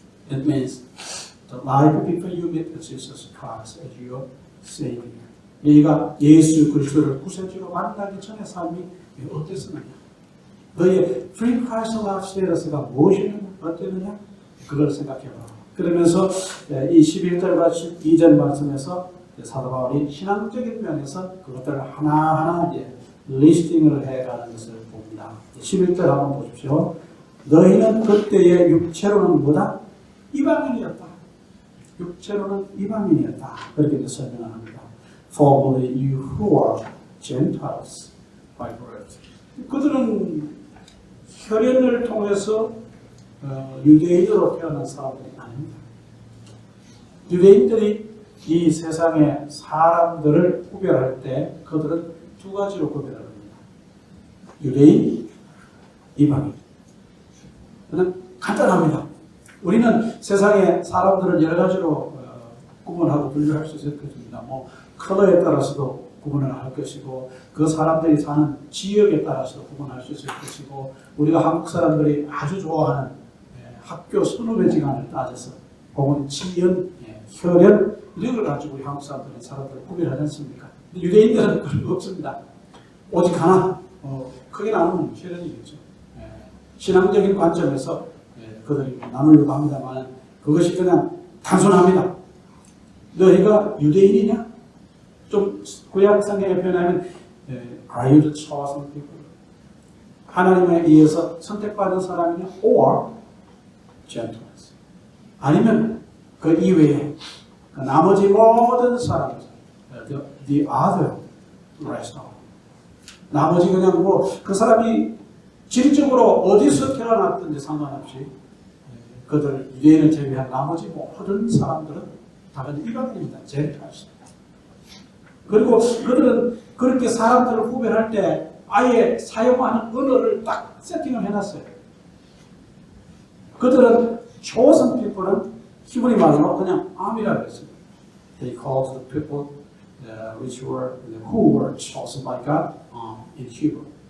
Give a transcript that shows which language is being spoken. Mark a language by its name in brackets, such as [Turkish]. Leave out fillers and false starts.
[English] It means the life before you meet Jesus Christ as your Savior. [Korean] 너희가 예수 그리스도를 구세주로 만나기 전의 삶이 어땠느냐? 너희의 pre-Christ life 스테이터스가 무엇이냐? 어땠느냐? 그걸 생각해봐. 그러면서 이 11절과 12절 말씀에서 사도 바울이 신앙적인 면에서 그것들을 하나하나 리스팅을 해가는 것을 봅니다. 11절 한번 보십시오. 너희는 그때의 육체로는 뭐다? 이방인이었다. 육체로는 이방인이었다. 그렇게 설명을 합니다. [English] Formerly you who are Gentiles by birth. [Korean] 그들은 혈연을 통해서 유대인으로 태어난 사람들이 아닙니다. 유대인들이 이 세상의 사람들을 구별할 때 그들은 두 가지로 구별을 합니다. 유대인, 이방인. 그냥 간단합니다. 우리는 세상의 사람들을 여러 가지로 구분하고 분류할 수 있을 것입니다. 뭐 컬러에 따라서도 구분을 할 것이고 그 사람들이 사는 지역에 따라서 구분할 수 있을 것이고 우리가 한국 사람들이 아주 좋아하는 학교 선후배지간을 따져서 혹은 지연, 혈연 이런 걸 가지고 우리 한국 사람들은 사람들을 구별하지 않습니까? 유대인들은 그런 거 없습니다. 오직 하나, 크게 나누면 혈연이겠죠. 신앙적인 관점에서 그들이 나누려고 합니다만 그것이 그냥 단순합니다. 너희가 유대인이냐? 좀 구약 성경에 표현하면 [English] Are you the chosen people? [Korean] 하나님에 의해서 선택받은 사람이냐? [English] Or Gentiles. [Korean] 아니면 그 이외에 그 나머지 모든 사람들 [English] The other rest of [Korean] 나머지 그냥 뭐 그 사람이 질적으로 어디서 태어났든지 상관없이 그들 유대인을 제외한 나머지 모든 사람들은 다 이방인입니다. Gentiles. 그리고 그들은 그렇게 사람들을 구별할 때 아예 사용하는 언어를 딱 세팅을 해놨어요. 그들은 chosen people은 히브리 말로 그냥 암이라고 했어요. [English] They called the people who were chosen by God in Hebrew.